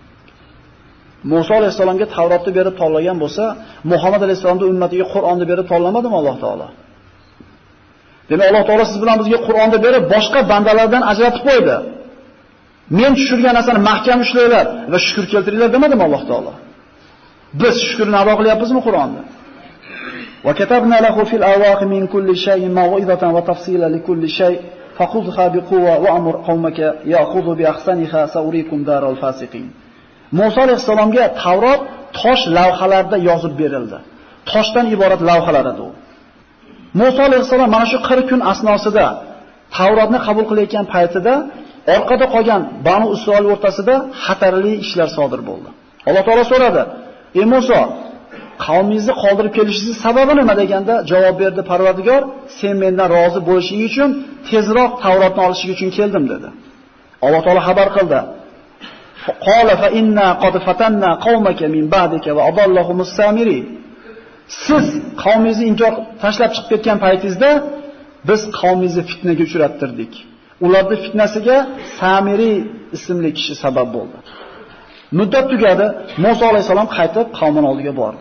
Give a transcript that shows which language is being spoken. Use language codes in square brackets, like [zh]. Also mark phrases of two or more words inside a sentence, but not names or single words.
[uz] Musa alayhisalomga Tavrotni berib tanlagan bo'lsa, Muhammad alayhisalomning ummatiga Qur'onni berib tanlamadimi Alloh taolo? Demak, Alloh taolo siz bilan bizga Qur'onni berib, boshqa bandalardan ajratib qo'ydi. Men tushirgan narsani mahkam ushlanglar va shukr keltiringlar demadimi Alloh taolo? Biz shukrni ado qilyapmizmi Qur'onda? [ar] وكتبنا له في الألواح من كل شيء موعظة وتفصيلا لكل شيء فخذها بقوة وأمر قومك يأخذوا بأحسنها سأريكم دار الفاسقين. [uz] Musa alayhisalomga Tavrot tosh lavhalarda yozib berildi. Toshdan iborat lavhalar edi u. Musa alayhisalom mana shu 40 kun asnosida Tavrotni qabul qilayotgan paytida orqada qolgan Banu Isroil o'rtasida xatarli ishlar sodir bo'ldi. Alloh taolo so'radi: "Ey Musa, qavmingizni qoldirib kelishingiz sababi nima?" deganda javob berdi Parvardigor: "Sen mendan rozi bo'lishing uchun tezroq Tavrotni olishing uchun keldim" dedi. Alloh taolo xabar qildi: [ar] "قال فإنا قد فتنا قومك من بعدك وأضلهم السامري." [uz] Siz qavmingizni inkor tashlab chiqib ketgan paytingizda biz qavmingizni fitnaga uchrattirdik. Ularning fitnasiga Samiri ismli kishi sabab bo'ldi. Muddat tugadi, Musa alayhisalom qaytib qavmin oldiga bordi.